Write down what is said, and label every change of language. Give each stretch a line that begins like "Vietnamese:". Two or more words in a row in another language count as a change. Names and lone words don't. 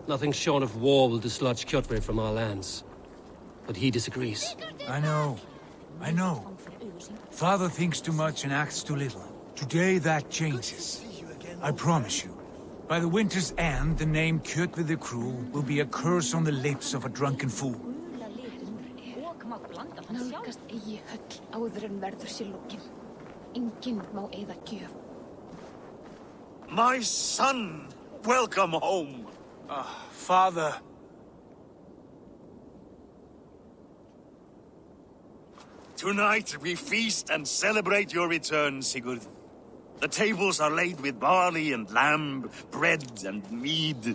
English: Nothing short of war will dislodge Kjotve from our lands. but he disagrees. I know. I know. Father thinks too much and acts too little. Today that changes. I promise you. By the winter's end, the name Kjotve the Cruel will be a curse on the lips of a drunken fool.
Icelandic: Nálgast eigi höll áður en verður sér lokin. Enginn má eyða gjöf.
English: My son! Welcome home! Father. Tonight we feast and celebrate your return, Sigurd. The tables are laid with barley and lamb, bread and mead.